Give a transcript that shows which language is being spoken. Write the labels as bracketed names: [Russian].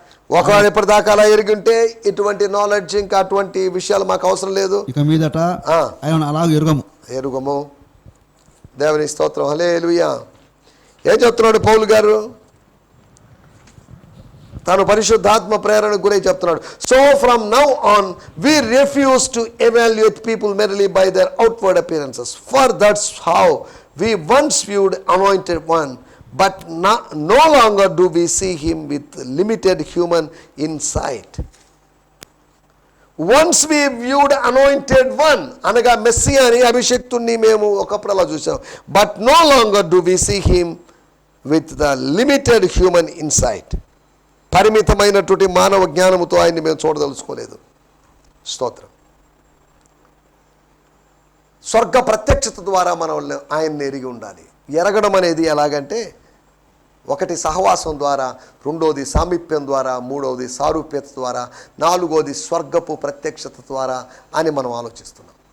[Telugu] ఒకవేళ ఇప్పటిదాకా అలా ఎరిగింటే ఇటువంటి నాలెడ్జ్ ఇంకా అటువంటి విషయాలు మాకు అవసరం లేదు. ఇక మీదట ఆయన అలాగ ఎరుగము. దేవుని స్తోత్రం, హల్లెలూయా. ఏం చెప్తున్నాడు పౌలు గారు? తాను పరిశుద్ధాత్మ ప్రేరణకు గురై చెప్తున్నాడు. [English] So from now on we refuse to evaluate people merely by their outward appearances, for that's how we once viewed anointed one, but no longer do we see him with limited human insight. Once we viewed anointed one, [Telugu] అనగా మెస్సియాని, అభిషక్తుని మేము ఒకప్పుడు అలా చూసాం, [English] but no longer do we see him with the limited human insight. [Telugu] పరిమితమైనటువంటి మానవ జ్ఞానముతో ఆయన్ని మేము చూడదలుచుకోలేదు. స్తోత్రం. స్వర్గ ప్రత్యక్షత ద్వారా మనం ఆయన్ని ఎరిగి ఉండాలి. ఎరగడం అనేది ఎలాగంటే, 1 సహవాసం ద్వారా, 2వది సామీప్యం ద్వారా, 3వది సారూప్యత ద్వారా, 4వది స్వర్గపు ప్రత్యక్షత ద్వారా అని మనం ఆలోచిస్తున్నాం.